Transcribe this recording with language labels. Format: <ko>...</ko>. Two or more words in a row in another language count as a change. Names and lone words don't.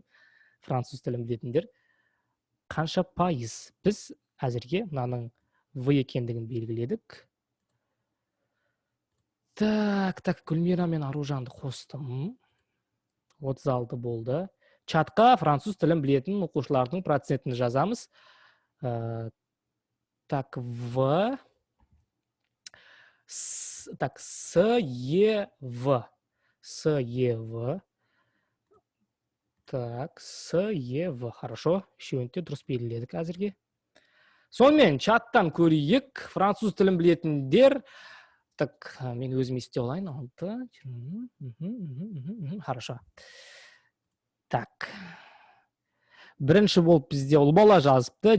<kk>Француз тілін білетіндер қанша пайыз? Біз әзірге мынаның В екендігін белгіледік. Так, Гүлмира мен Аружанды қостым. 36 болды. Чатқа француз тілін білетін оқушылардың процентін жазамыз.</kk> <ru>Так, В. Так, СЕВ. СЕВ. Так, СЕВ. Хорошо.</ru> <kk>Үшеуінде дұрыс белгіледік әзірге. Сонымен, чаттан көрейік. Француз тілін білетіндер. Так, мен өзім есте олайын.</kk> <ru>6. Хорошо. Так.</ru> <kk>Бірінші болып бізде Ұлбала жазыпты.</kk>